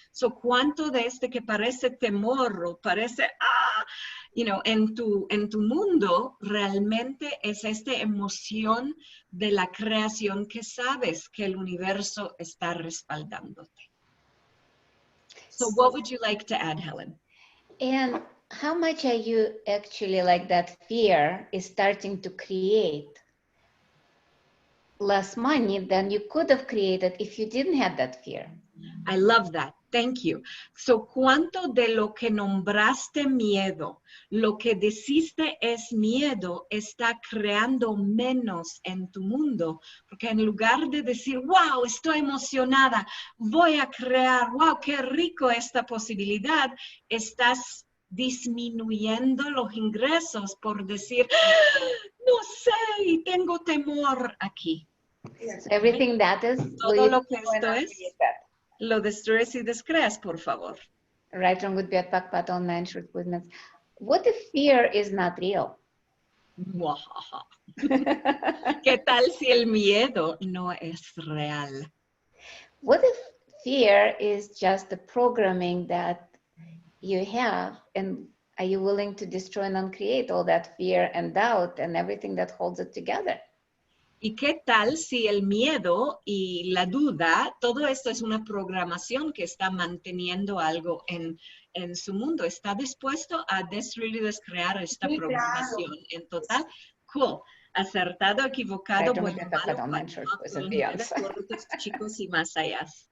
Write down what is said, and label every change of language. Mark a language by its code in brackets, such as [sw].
[es] So cuánto de este que parece temor o parece, [en] you know, [es] en tu mundo realmente es esta emoción de la creación que sabes que el universo está respaldándote. [en] So what would you like to add, Helen? And how much are you actually like that fear is starting to create less money than you could have created if you didn't have that fear? I love that. Thank you. [es] So, ¿cuánto de lo que nombraste miedo, lo que deciste es miedo, está creando menos en tu mundo? Porque en lugar de decir, wow, estoy emocionada, voy a crear, wow, qué rico esta posibilidad, estás disminuyendo los ingresos por decir, no sé, tengo temor aquí. [en] So everything that is [es] Todo lo que esto es, lo destruyes y descreas, por favor. [en] Right, wrong, good, bad, back, bad, online, short, goodness. What if fear is not real? [es] ¿Qué tal si el miedo no es real? [en] What if fear is just the programming that you have, and are you willing to destroy and uncreate all that fear and doubt and everything that holds it together? [es] ¿Y qué tal si el miedo y la duda, todo esto es una programación que está manteniendo algo en su mundo? ¿Está dispuesto a destruir y descrear esta programación en total? Cool. Acertado, equivocado, bueno, malo, cortos, chicos y más allá.